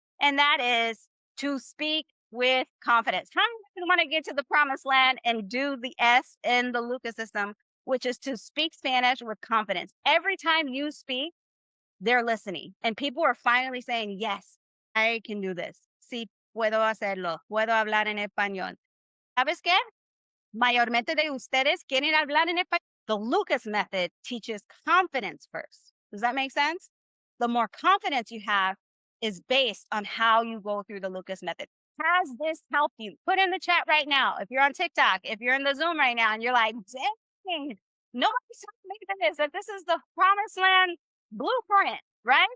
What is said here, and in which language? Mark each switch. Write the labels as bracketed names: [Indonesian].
[English] And that is to speak with confidence. How many want to get to the promised land and do the S in the Lucas system, which is to speak Spanish with confidence? Every time you speak, they're listening. And people are finally saying, yes, I can do this. [Spanish] Sí, puedo hacerlo. Puedo hablar en español. ¿Sabes qué? Mayormente de ustedes quieren hablar en español. [English] The Lucas method teaches confidence first. Does that make sense? The more confidence you have is based on how you go through the Lucas method. Has this helped you? Put in the chat right now. If you're on TikTok, if you're in the Zoom right now and you're like, dang, nobody's telling me that this is the promised land blueprint, right?